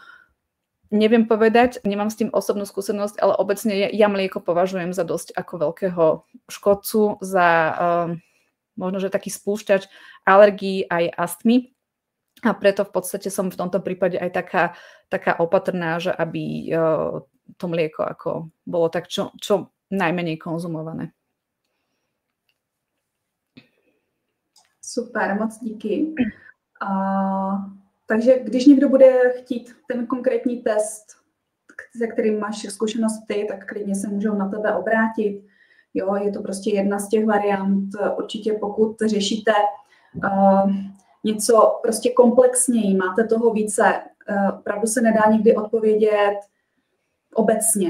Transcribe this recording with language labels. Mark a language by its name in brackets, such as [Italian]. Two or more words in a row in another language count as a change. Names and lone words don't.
[Slovak] Neviem povedať, nemám s tým osobnú skúsenosť, ale obecne ja mlieko považujem za dosť ako veľkého škodcu, za možno, že taký spúšťač alergií aj astmy. A preto v podstate som v tomto prípade aj taká opatrná, že aby to mlieko ako bolo tak čo najmenej konzumované. [Czech] Super, moc díky. Takže když někdo bude chtít ten konkrétní test, se kterým máš zkušenosti, tak klidně se můžou na tebe obrátit. Jo, je to prostě jedna z těch variant. Určitě pokud řešíte něco prostě komplexněji, máte toho více, opravdu se nedá nikdy odpovědět obecně.